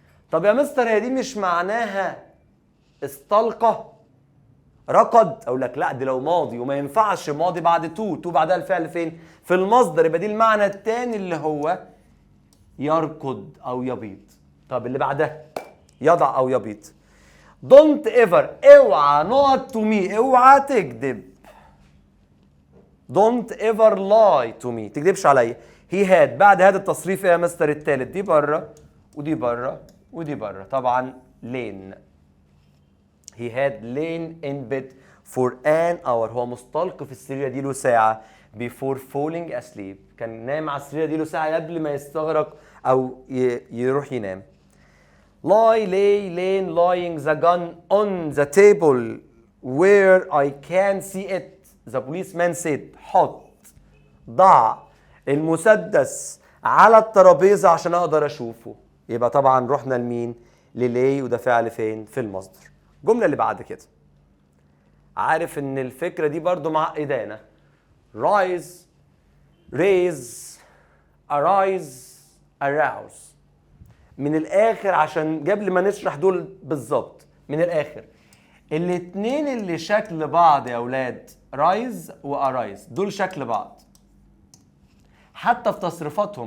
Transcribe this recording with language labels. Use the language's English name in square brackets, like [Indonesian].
[Arabic] طب يا مستر هي دي مش معناها استلقى ركض؟ اقول لك لا دي لو ماضي وما ينفعش ماضي بعد تو بعدها الفعل فين؟ في المصدر، يبقى دي المعنى الثاني اللي هو يركض او يبيض. طب اللي بعدها يضع او يبيض. [English] don't ever [Arabic] اوعى [English] not to me [Arabic] اوعى تكذب. [English] don't ever lie to me [Arabic] تكذبش عليا. [English] he had [Arabic] بعد هذا التصريف يا مستر الثالث دي بره ودي بره ودي بره طبعا لين. [English] he had lain in bed for an hour [Arabic] هو مستلقي في السرير دي له ساعة [English] before falling asleep [Arabic] كان نام على السرير دي له ساعة قبل ما يستغرق أو يروح ينام. [English] lie lay lain lying the gun on the table where I can see it the policeman said [Arabic] حط ضع المسدس على الترابيزة عشان أقدر أشوفه. يبقى طبعا رحنا لمين؟ للاي وده فعل فين؟ في المصدر. الجملة اللي بعد كده عارف ان الفكرة دي برضو معقدانا. rise raise arise arouse من الاخر عشان قبل ما نشرح دول بالظبط من الاخر الاتنين اللي شكل بعض يا اولاد rise وارايز دول شكل بعض حتى في تصريفاتهم.